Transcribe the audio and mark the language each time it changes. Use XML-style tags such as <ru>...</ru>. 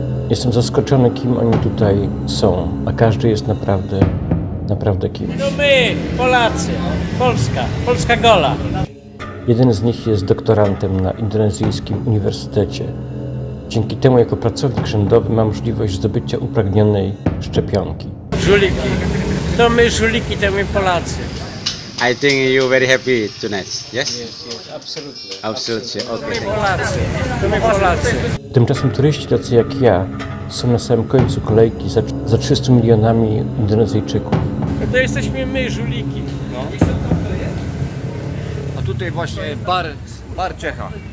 <pl>Jestem zaskoczony, kim oni tutaj są, a każdy jest naprawdę kimś. No my, Polacy, Polska gola. Jeden z nich jest doktorantem na indonezyjskim uniwersytecie. Dzięki temu jako pracownik rządowy ma możliwość zdobycia upragnionej szczepionki. Żuliki. To my żuliki, to my Polacy.</pl> <en>I think you're very happy tonight, yes? Yes, absolutely. Absolutely, okay.</en> <pl>To my Polacy. Tymczasem turyści tacy jak ja są na samym końcu kolejki za 300 milionami Indonezyjczyków. No to jesteśmy my, żuliki. No. A tutaj właśnie bar Czecha.</pl>